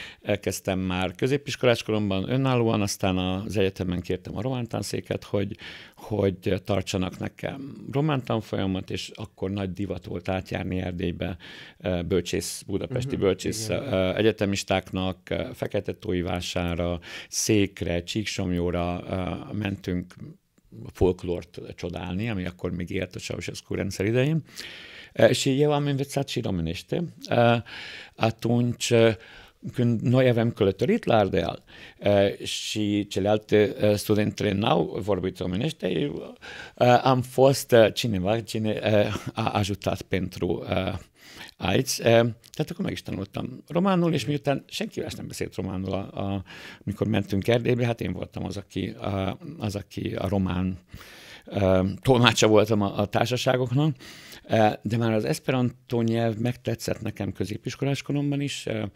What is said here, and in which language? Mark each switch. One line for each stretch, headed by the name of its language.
Hungarian: Elkezdtem már középiskolás koromban önállóan, aztán az egyetemen kértem a román tanszéket, hogy tartsanak nekem román tanfolyamat, és akkor nagy divat volt átjárni Erdélybe budapesti bölcsész egyetemistáknak, Fekete-Tóivására, Székre, Csíksomlyóra mentünk folklort csodálni, ami akkor még élt a Ceausescu rendszer idején.
Romanian: Și eu am învățat și românește. Atunci, când noi aveam călătorit la Ardeal și celelalte studentele n-au vorbit românește, am fost cineva cine a ajutat pentru aici.
Hungarian: Tehát akkor meg is tanultam románul, és miután senki más nem beszélt románul, amikor mentünk Erdélybe, hát én voltam az, aki a román tolmácsa voltam a társaságoknak, de már az eszperantó nyelv megtetszett nekem középiskolás koromban is.